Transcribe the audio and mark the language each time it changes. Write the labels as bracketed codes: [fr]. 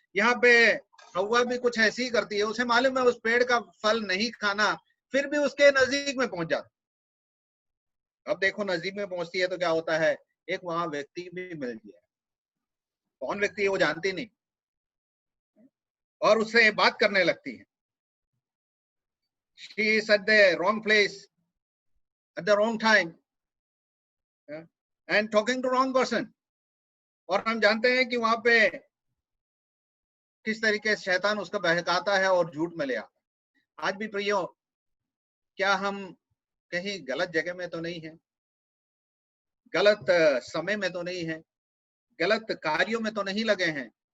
[hi] यहाँ पे हवा भी कुछ ऐसी ही करती है, उसे मालूम है उस पेड़ का फल नहीं खाना, फिर भी उसके नजदीक में पहुंच जाता। अब देखो नजदीक में पहुंचती है तो क्या होता है, एक वहां व्यक्ति भी मिल गया, कौन व्यक्ति है वो जानती नहीं, और उससे बात करने लगती है। [en] She is at the wrong place at the wrong time and talking to wrong person। [hi] और हम जानते हैं कि वहां पे किस तरीके से शैतान उसका बहकाता है और झूठ में ले आता। आज भी प्रियो, क्या हम कहीं गलत जगह में तो नहीं है, गलत समय में तो नहीं है, गलत कार्यों में तो नहीं लगे हैं?